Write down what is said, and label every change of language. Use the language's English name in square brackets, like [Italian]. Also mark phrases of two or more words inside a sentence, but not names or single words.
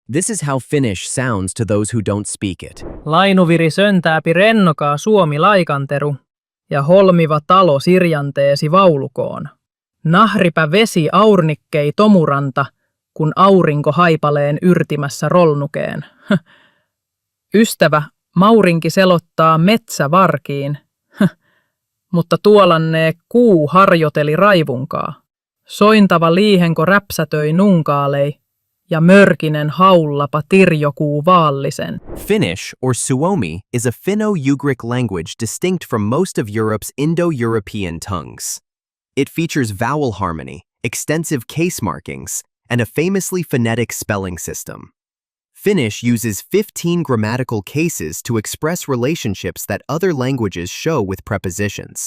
[English] This is how Finnish sounds to those who don't speak it. Lainuviri söntääpi rennokaa Suomi laikanteru, ja holmiva talo sirjanteesi vaulukoon. Nahripä vesi aurnikkei tomuranta, kun aurinko haipaleen yrtimässä rolnukeen. Ystävä, Maurinki selottaa metsävarkiin, mutta tuolannee kuu harjoteli raivunkaa. Sointava liihenko räpsätöi nunkaalei, ja mörkinen haullapa tirjokuu vaallisen. Finnish, or Suomi, is a Finno-Ugric language distinct from most of Europe's Indo-European tongues. It features vowel harmony, extensive case markings, and a famously phonetic spelling system. Finnish uses 15 grammatical cases to express relationships that other languages show with prepositions.